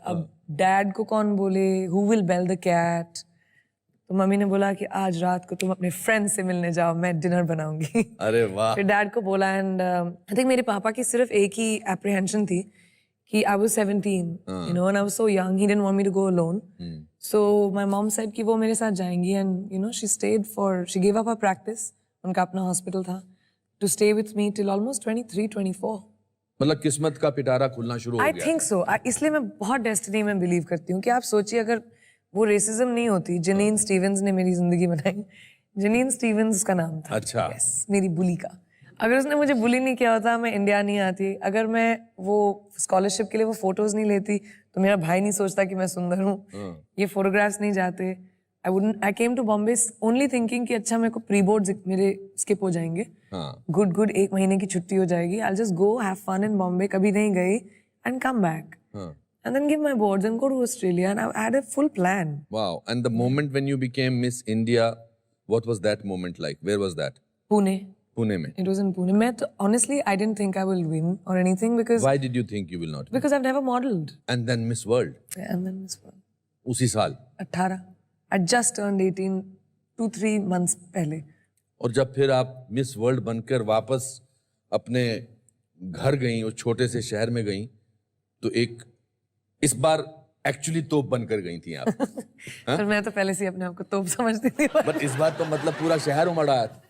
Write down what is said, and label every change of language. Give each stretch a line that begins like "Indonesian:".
Hindi: अब डैड को कौन बोले,
English: Who will bell the cat.
Hindi: तो मम्मी ने बोला कि आज रात को तुम अपने फ्रेंड से मिलने जाओ, मैं डिनर बनाऊंगी. अरे वाह. फिर डैड को बोला एंड आई थिंक मेरे पापा की सिर्फ एक ही एप्रीहेंशन थी कि
English: I was 17, and I was so young.
Hindi: He didn't want me to go alone. So my mom said कि वो मेरे साथ जाएंगी and she stayed she gave up her practice. उनका अपना हॉस्पिटल था
English: to stay with me till almost 23-24.
Hindi: मतलब किस्मत का पिटारा खुलना शुरू हो गया.
English: I think so.
Hindi: इसलिए मैं बहुत डेस्टिनी में बिलीव करती हूँ कि आप सोचिए अगर वो रेसिज्म नहीं होती. जनीन स्टीवेंस ने मेरी जिंदगी बनाई. जनीन स्टीवेंस का नाम था. अच्छा. Yes, मेरी बुली का. अगर उसने मुझे बुली नहीं किया होता मैं इंडिया नहीं आती. अगर मैं वो स्कॉलरशिप के लिए वो फोटोज नहीं लेती तो मेरा भाई नहीं सोचता कि मैं सुंदर हूँ. ये फोटोग्राफ्स नहीं जाते.
English: I came to Bombay only thinking
Hindi: कि अच्छा मेरे को प्री बोर्ड मेरे स्किप हो जाएंगे. गुड 1 महीने की छुट्टी हो जाएगी.
English: I just go have fun in Bombay.
Hindi: कभी नहीं गई
English: And come back and then give my boards and go to Australia and I had a full plan. Wow. And the moment when you became Miss India, what was that moment like? Where was that? Pune.
Hindi: Pune mein.
English: It was in Pune. Honestly, I didn't think I will win or anything because... Why did you think you will not win? Because I've never modeled. And then Miss World? Yeah, and then Miss World.
Hindi: उसी साल?
English: 18. I just turned 18 2-3 months पहले.
Hindi: और जब फिर आप miss world बनकर वापस अपने घर गई, उस छोटे से शहर में गई, तो एक इस बार एक्चुअली तोप बनकर गई थी आप। पर मैं तो पहले से ही अपने आप को तोप समझती थी। बट इस बार तो मतलब पूरा शहर उमड़ आया था।